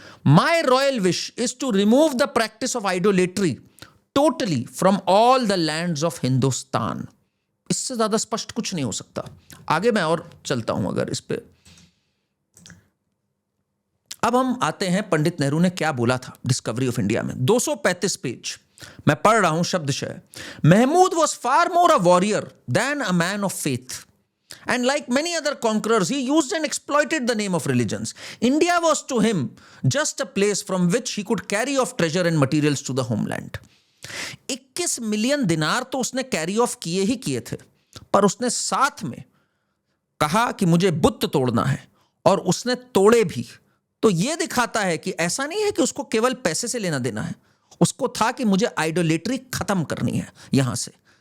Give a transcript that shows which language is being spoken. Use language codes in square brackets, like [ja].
[en] My royal wish is to remove the practice of idolatry totally from all the lands of Hindustan. [hi] इससे ज्यादा स्पष्ट कुछ नहीं हो सकता। आगे मैं और चलता हूं अगर इस पे। अब हम आते हैं पंडित नेहरू ने क्या बोला था डिस्कवरी ऑफ इंडिया में। 235 पेज मैं पढ़ रहा हूं शब्दशः। [en] Mahmud was far more a warrior than a man of faith, and like many other conquerors he used and exploited the name of religions. India was to him just a place from which he could carry off treasure and materials to the homeland. [hi] 21 million दिनार तो उसने carry off किए ही किए थे, पर उसने साथ में कहा कि मुझे बुत तोड़ना है, और उसने तोड़े भी। तो यह दिखाता है कि ऐसा नहीं है कि उसको केवल पैसे से लेना देना है, उसको था कि मुझे आइडोलेट्री खत्म करनी है यहां से।